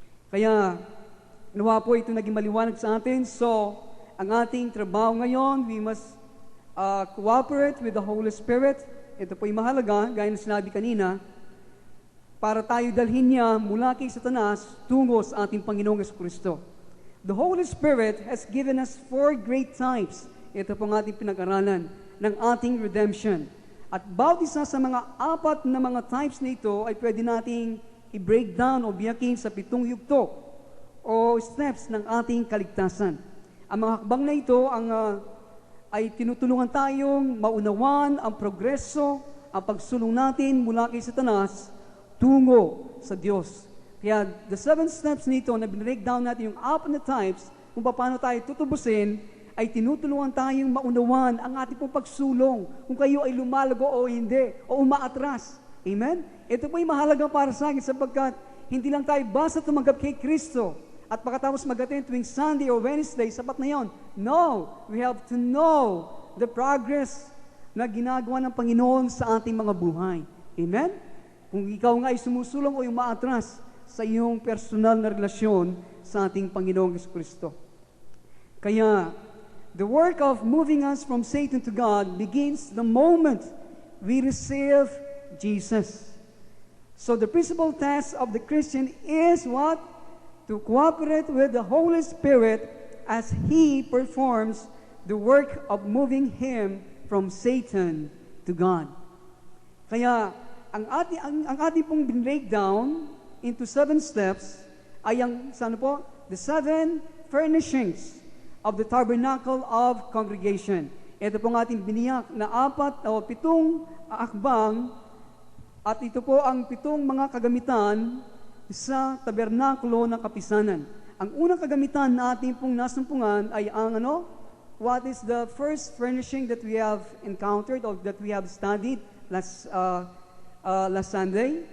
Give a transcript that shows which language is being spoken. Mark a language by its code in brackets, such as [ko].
[tl] Kaya nawa po ito naging maliwanag sa atin. So, ang ating trabaho ngayon, [en] we must cooperate with the Holy Spirit. [tl] Ito po ay mahalaga, gaya ng sinabi kanina, para tayo dalhin niya mula kay Satanas tungo sa ating Panginoong Hesukristo. [en] The Holy Spirit has given us 4 great types. [tl] Ito po ang ating pinag-aralan ng ating redemption. At bawat isa sa mga 4 na mga types na ito ay pwede nating i-break down o biyakin sa 7 yugto o steps ng ating kaligtasan. Ang mga hakbang na ito ay tinutulungan tayong maunawan ang progreso, ang pagsulong natin mula kay Satanas tungo sa Diyos. Kaya [en] the 7 steps [tl] nito na binreak down natin yung 4 na types kung paano tayo tutubusin, ay tinutulungan tayong maunawan ang ating pong pagsulong kung kayo ay lumalago o hindi, o umaatras. Amen? Ito po ay mahalaga para sa akin sapagkat hindi lang tayo basta tumanggap kay Kristo at pagkatapos mag-attend tuwing Sunday or Wednesday, sapat na yon. [en] No, we have to know the progress [tl] na ginagawa ng Panginoon sa ating mga buhay. Amen? Kung ikaw nga ay sumusulong o umaatras sa iyong personal na relasyon sa ating Panginoong Jesucristo. [en] Kaya, the work of moving us from Satan to God begins the moment we receive Jesus. So the principal task of the Christian is what? To cooperate with the Holy Spirit as He performs the work of moving him from Satan to God. [tl] Kaya, ang ating pong [en] breakdown into 7 steps ay ang, the 7 furnishings of the tabernacle of congregation. [tl] Ito po ang ating biniyak na 4 o 7 akbang at ito po ang 7 mga kagamitan sa tabernakulo ng kapisanan. Ang unang kagamitan na ating pong nasumpungan ay ang [en] what is the first furnishing that we have encountered or that we have studied last Sunday?